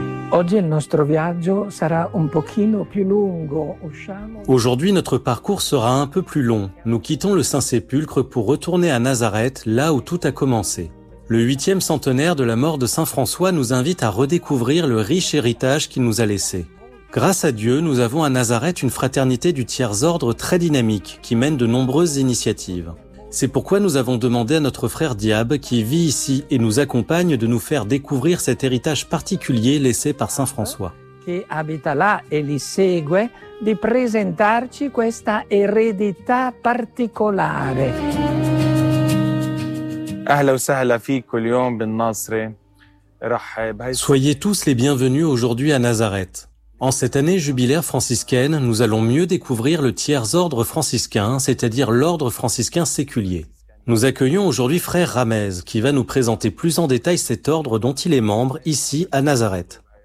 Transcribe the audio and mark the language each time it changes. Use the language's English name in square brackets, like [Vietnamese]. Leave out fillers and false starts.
[Italian] Oggi il nostro viaggio sarà un pochino più lungo. [French] Aujourd'hui, notre parcours sera un peu plus long. Nous quittons le Saint-Sépulcre pour retourner à Nazareth, là où tout a commencé. Le 8e centenaire de la mort de Saint François nous invite à redécouvrir le riche héritage qu'il nous a laissé. Grâce à Dieu, nous avons à Nazareth une fraternité du tiers-ordre très dynamique qui mène de nombreuses initiatives. C'est pourquoi nous avons demandé à notre frère Diab, qui vit ici et nous accompagne, de nous faire découvrir cet héritage particulier laissé par Saint François. [Italian] Qui habita là e li segue, di presentarci questa eredità particolare. [Arabic] اهلا وسهلا فيكم اليوم بالناصرة. [French] Soyez tous les bienvenus aujourd'hui à Nazareth. En cette année jubilaire franciscaine, nous allons mieux découvrir le tiers-ordre franciscain, c'est-à-dire l'ordre franciscain séculier. Nous accueillons aujourd'hui Frère Ramez, qui va nous présenter plus en détail cet ordre dont il est membre, ici, à Nazareth.